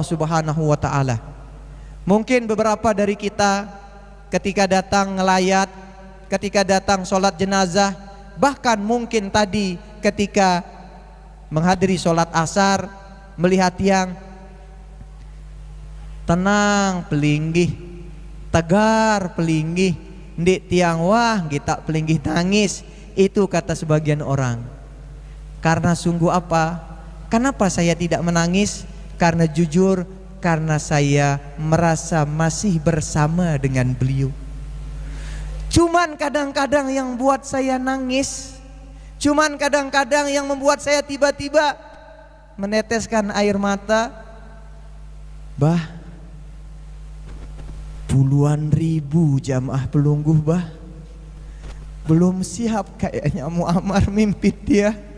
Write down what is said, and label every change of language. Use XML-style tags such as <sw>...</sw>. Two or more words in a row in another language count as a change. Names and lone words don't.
<ar>سبحانه وتعالى,</ar> <id>mungkin beberapa dari kita ketika datang ngelayat, ketika datang sholat jenazah, bahkan mungkin tadi ketika menghadiri sholat asar, melihat yang tenang pelinggih, tegar pelinggih,</id> <sas>ndik tiang wah kita pelinggih tangis.</sas> <id>Itu kata sebagian orang. Karena sungguh apa? Kenapa saya tidak menangis? Karena jujur, karena saya merasa masih bersama dengan beliau. Cuman kadang-kadang yang buat saya nangis, cuman kadang-kadang yang membuat saya tiba-tiba meneteskan air mata, bah, puluhan ribu jamaah pelungguh bah, belum siap kayaknya Muammar mimpin dia.</id>